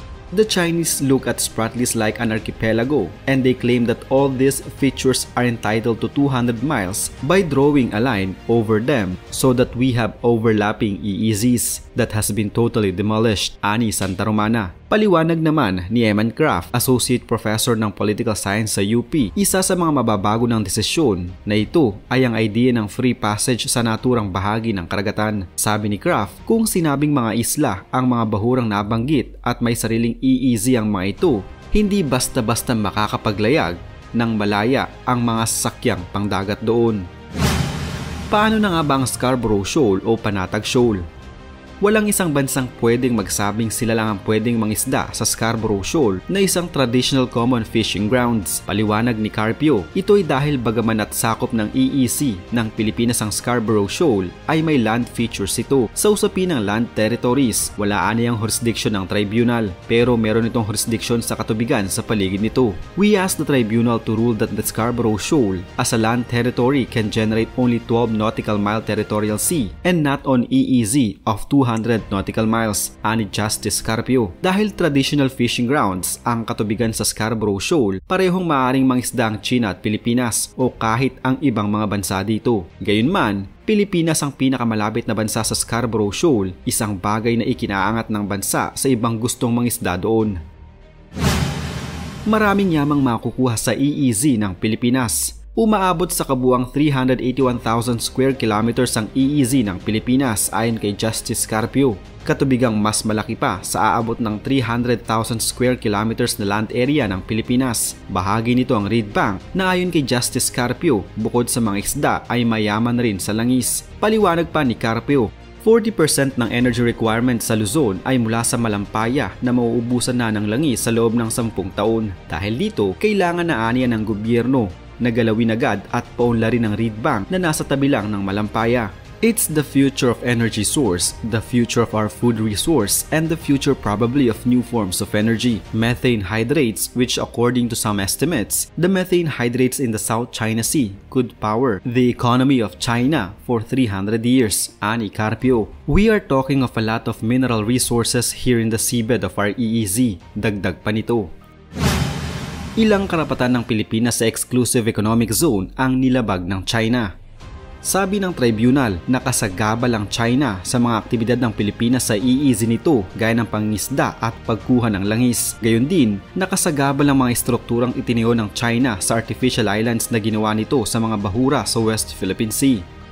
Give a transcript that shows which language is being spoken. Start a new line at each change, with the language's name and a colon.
English: The Chinese look at Spratlys like an archipelago, and they claim that all these features are entitled to 200 miles by drawing a line over them so that we have overlapping EEZs that has been totally demolished, ani Santa Romana.
Filipino: Paliwanag naman ni Eman Kraft, Associate Professor ng Political Science sa UP, isa sa mga mababago ng desisyon na ito ay ang idea ng free passage sa naturang bahagi ng karagatan. Sabi ni Kraft, kung sinabing mga isla ang mga bahurang nabanggit at may sariling EEZ ang mga ito, hindi basta-basta makakapaglayag ng malaya ang mga sasakyang pangdagat doon. Paano na nga ba ang Scarborough Shoal o Panatag Shoal? Walang isang bansang pwedeng magsabing sila lang ang pwedeng mangisda sa Scarborough Shoal na isang traditional common fishing grounds. Paliwanag ni Carpio, ito ay dahil bagaman at sakop ng EEZ ng Pilipinas ang Scarborough Shoal ay may land features ito. Sa usapin ng land territories, wala aniyang jurisdiction ng tribunal pero meron itong jurisdiction sa katubigan sa paligid nito.
English: We asked the tribunal to rule that the Scarborough Shoal as a land territory can generate only 12 nautical mile territorial sea and not on EEZ of 200 nautical miles, ani Justice Carpio.
Filipino: Dahil traditional fishing grounds ang katubigan sa Scarborough Shoal, parehong maaaring mangisda ang China at Pilipinas o kahit ang ibang mga bansa dito. Gayunman, Pilipinas ang pinakamalapit na bansa sa Scarborough Shoal, isang bagay na ikinaangat ng bansa sa ibang gustong mangisda doon. Maraming yamang makukuha sa EEZ ng Pilipinas. Umaabot sa kabuang 381,000 square kilometers ang EEZ ng Pilipinas ayon kay Justice Carpio. Katubigang mas malaki pa sa aabot ng 300,000 square kilometers na land area ng Pilipinas. Bahagi nito ang Reed Bank na ayon kay Justice Carpio, bukod sa mga isda ay mayaman rin sa langis. Paliwanag pa ni Carpio, 40% ng energy requirement sa Luzon ay mula sa malampaya na mauubusan na ng langis sa loob ng 10 taon. Dahil dito, kailangan na aniya ng gobyerno na galawin agad at paunlarin ang Reed Bank na nasa tabi lang ng malampaya.
English: It's the future of energy source, the future of our food resource, and the future probably of new forms of energy. Methane hydrates, which according to some estimates, the methane hydrates in the South China Sea could power the economy of China for 300 years, ani Carpio. We are talking of a lot of mineral resources here in the seabed of our EEZ,
Filipino: dagdag pa nito. Ilang karapatan ng Pilipinas sa Exclusive Economic Zone ang nilabag ng China. Sabi ng tribunal, nakasagabal ang China sa mga aktibidad ng Pilipinas sa EEZ nito gaya ng pangingisda at pagkuha ng langis. Gayon din, nakasagabal ang mga estrukturang itinayo ng China sa artificial islands na ginawa nito sa mga bahura sa West Philippine Sea.